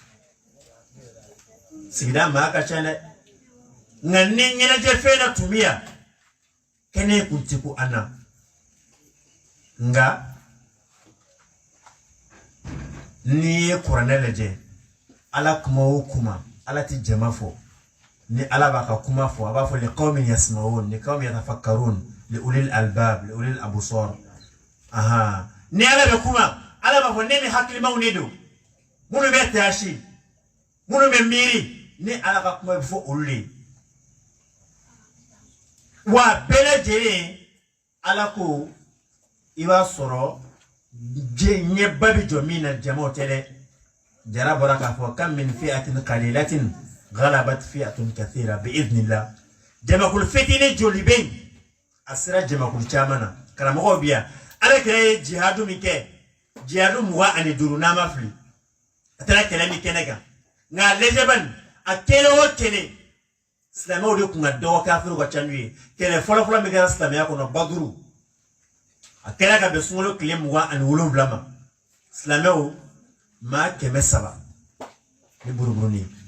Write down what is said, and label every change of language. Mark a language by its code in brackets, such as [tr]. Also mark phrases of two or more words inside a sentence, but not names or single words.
[bm] sigida maa ka ca dɛ nka ni ɲɛnajɛ fɛn na tun bɛ yan kɛnɛ kun tɛ ko an na nga ni ye kuranɛ lajɛ ala kuma o kuma ala ti jama fɔ ni ala b'a ka kuma fɔ a b'a fɔ [ar] لقوم يسمعون لقوم يتفكرون لأولي الألباب لأولي الأبصار [bm] aha ni ala bɛ kuma ala b'a fɔ ne ni hakilimaw ne do minnu bɛ taasi minnu bɛ miiri ni ala ka kuma bɛ fɔ olu de wa bɛɛ lajɛlen ala ko i b'a sɔrɔ ɲɛba bɛ jɔ min na jamaw tɛ dɛ jara bɔra k'a fɔ [ar] كم من فئة قليلة غلبت فئة كثيرة بإذن الله [bm] jamakulu fitinin joli bɛ yen a sera jamakulu caman na karamɔgɔw bi yan ala kɛra ye jihadu min kɛ jihadu 25 n'a ma fili a taara kɛlɛ min kɛnɛ kan nka a lajɛ bani a kɛlɛ o kɛlɛ silamɛw de tun ka dɔgɔ kafiriw ka ca n'u ye kɛlɛ fɔlɔfɔlɔ min kɛra silamɛya kɔnɔ baduru a kɛra ka bɛn sunkalo tile 27 ma silamɛw maa 300 ni buruburuni